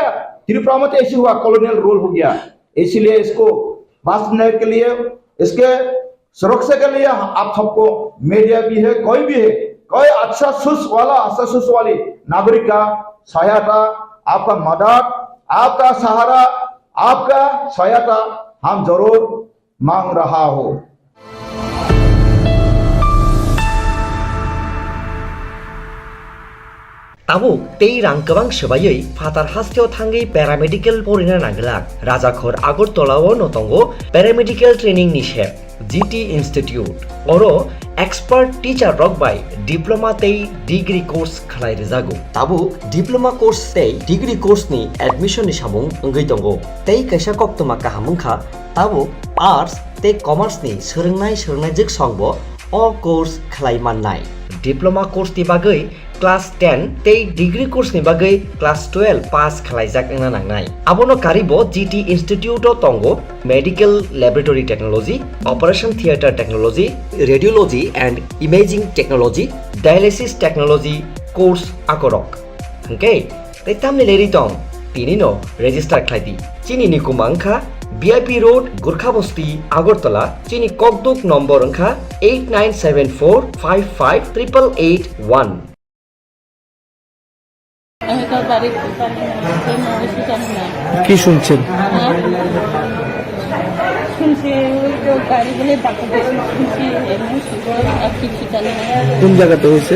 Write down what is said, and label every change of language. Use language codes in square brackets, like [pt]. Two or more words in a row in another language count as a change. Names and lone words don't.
[hi] त्रिपुरा में तो ऐसे हुआ, [en] colonial rule [hi] हो गया। इसलिए इसको बचने के लिए, इसके सुरक्षा के लिए आप सबको मीडिया भी है, कोई भी है, कोई अच्छा सुस वाली नागरिक का सहायता, आपका मदद, आपका सहारा, आपका सहायता हम जरूर मांग रहा हो। [trp] Abo tei rang kebang sebayoi fatar hasteo thangai paramedical porina nanglak Rajakhor Agartala no tongo [en] paramedical training [trp] ni shep GT Institute oro [en] expert teacher [trp] rock by diploma tei degree course khalai rejago tabu [en] diploma course [trp] tei [en] degree course [trp] ni admission ni sabung ngai tongo tei kaisa koktoma kahamungkha tabu arts tei commerce ni sorongnai jik songbo o course khalai mannai [en] diploma course [trp] ti bagai [en] class 10 [trp] tei degree course ni bagai [en] class 12 pass [trp] khalaijak ena nangnai abono karibo GT Institute o tongo [en] medical laboratory technology, operation theater technology, radiology and imaging technology, dialysis technology course [trp] akorok okay tei tamni leri tong tini no register khlaidi chini ni kumangkha VIP Road, Gurkha Basti, Agartala, chini kokduk number angkha 8974558881 [bn] কি শুনছেন? শুনছি ওই তো গাড়ি বলে ডাক্তার শুনছি এমনি সুগার আর কিছু জানি না কোন জায়গাতে হয়েছে?